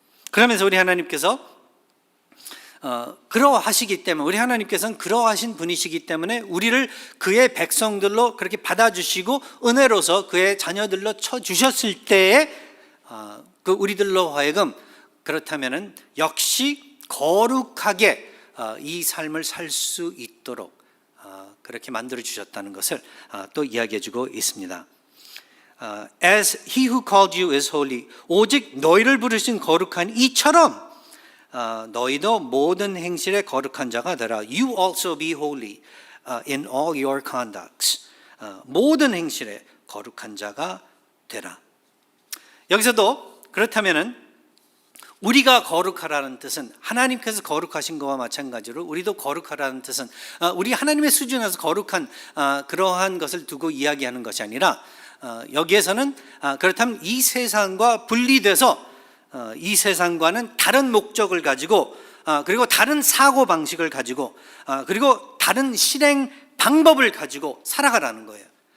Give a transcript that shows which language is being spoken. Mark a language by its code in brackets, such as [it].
[ko] 그러면서 우리 하나님께서 그러하시기 때문에, 우리 하나님께서는 그러하신 분이시기 때문에 우리를 그의 백성들로 그렇게 받아주시고 은혜로서 그의 자녀들로 쳐주셨을 때에 우리들로 하여금 그렇다면은 역시 거룩하게 이 삶을 살 수 있도록 그렇게 만들어 주셨다는 것을 또 이야기해 주고 있습니다. [en] As he who called you is holy, [ko] 오직 너희를 부르신 거룩한 이처럼 너희도 모든 행실에 거룩한 자가 되라. [en] You also be holy in all your conducts. [ko] 모든 행실에 거룩한 자가 되라. 여기서도 그렇다면은 우리가 거룩하라는 뜻은 하나님께서 거룩하신 것과 마찬가지로 우리도 거룩하라는 뜻은 우리 하나님의 수준에서 거룩한 그러한 것을 두고 이야기하는 것이 아니라, 여기에서는 그렇다면 이 세상과 분리돼서 이 세상과는 다른 목적을 가지고, 그리고 다른 사고방식을 가지고, 그리고 다른 실행 방법을 가지고 살아가라는 거예요.